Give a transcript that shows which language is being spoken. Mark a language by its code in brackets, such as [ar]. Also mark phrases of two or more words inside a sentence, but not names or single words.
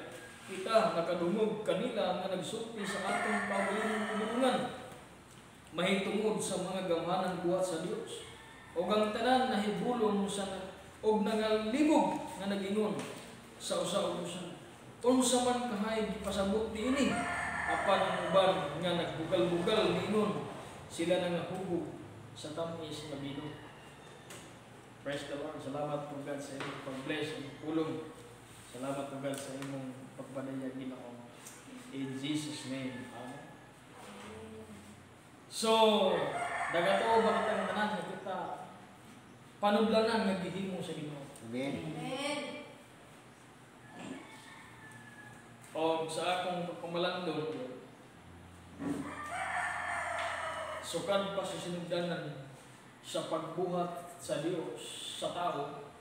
[ceb] Kita nakadumog kanila nga nagsulti sa atong paugalingong pinulungan mahitungod sa mga gamhanan buhat sa Dios og ang tanan nahibulong sa og nangalibog nga nagingon sa usa-usa unsa man kahay gipasabot niini apan ang uban nga nagbugal-bugal niinon sila nangahubog sa tamis nga bilog. [en] Praise the Lord. [ceb] Salamat po God sa inyong pag-bless and pulong. Salamat po God sa inyong pagpadaya Ginoo. [en] In Jesus' name. Amen. [ceb] So, dagato ba kitang tanan nga kita panublanan nga gihimo sa Ginoo. Amen. Amen. O sa akong pagpamalandong sukad pa sa sinugdanan sa pagbuhat sa Dios sa tao.